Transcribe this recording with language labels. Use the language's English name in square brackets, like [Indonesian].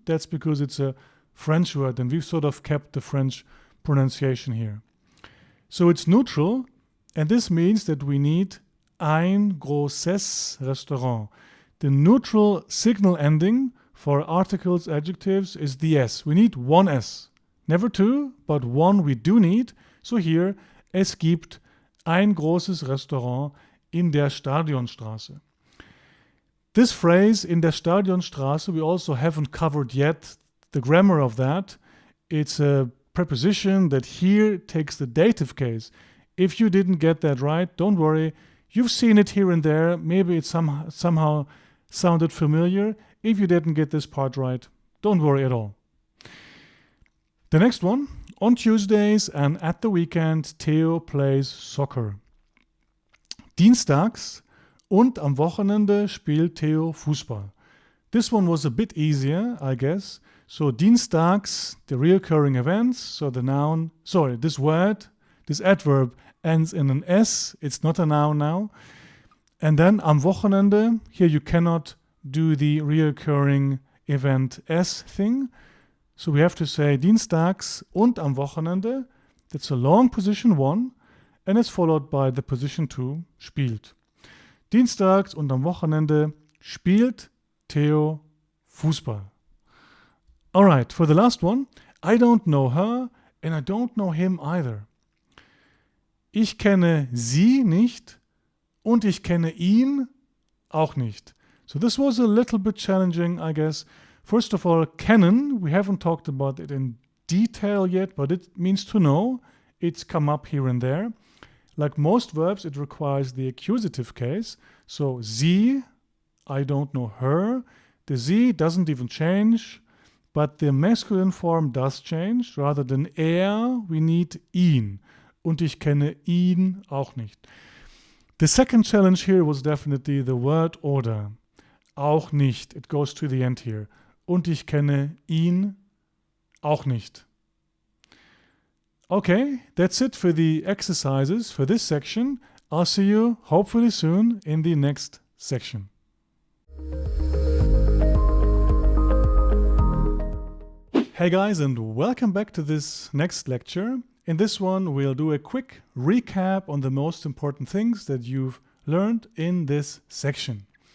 [English] That's because it's a French word, and we've sort of kept the French pronunciation here. So it's neutral, and this means that we need [German] ein großes Restaurant. [English] The neutral signal ending for articles, adjectives is the S. We need one S. Never two, but one we do need. So here, [German] es gibt ein großes Restaurant in der Stadionstraße. [English] This phrase, [German] in der Stadionstraße, [English] we also haven't covered yet the grammar of that. It's a preposition that here takes the dative case. If you didn't get that right, don't worry. You've seen it here and there. Maybe it somehow sounded familiar. If you didn't get this part right, don't worry at all. The next one, on Tuesdays and at the weekend, Theo plays soccer. [German] Dienstags und am Wochenende spielt Theo Fußball. [English] This one was a bit easier, I guess. So dienstags, the reoccurring events, so the noun, this word, this adverb ends in an S. It's not a noun now. And then [German] am Wochenende, [English] here you cannot do the reoccurring event S thing. So we have to say [German] dienstags und am Wochenende. [English] That's a long position 1 and it's followed by the position 2, spielt. [German] Dienstags und am Wochenende spielt Theo Fußball. [English] Alright, for the last one, I don't know her and I don't know him either. [German] Ich kenne sie nicht und ich kenne ihn auch nicht. [English] So this was a little bit challenging, I guess. First of all, kennen, we haven't talked about it in detail yet, but it means to know. It's come up here and there. Like most verbs, it requires the accusative case. So, sie, I don't know her. The sie doesn't even change, but the masculine form does change. Rather than we need ihn. [German] Und ich kenne ihn auch nicht. [English] The second challenge here was definitely the word order. [German] Auch nicht. [English] It goes to the end here. [German] Und ich kenne ihn auch nicht. [English] Okay, that's it for the exercises for this section. I'll see you hopefully soon in the next section. Hey guys, and welcome back to this next lecture. In this one, we'll do a quick recap on the most important things that you've learned in this section.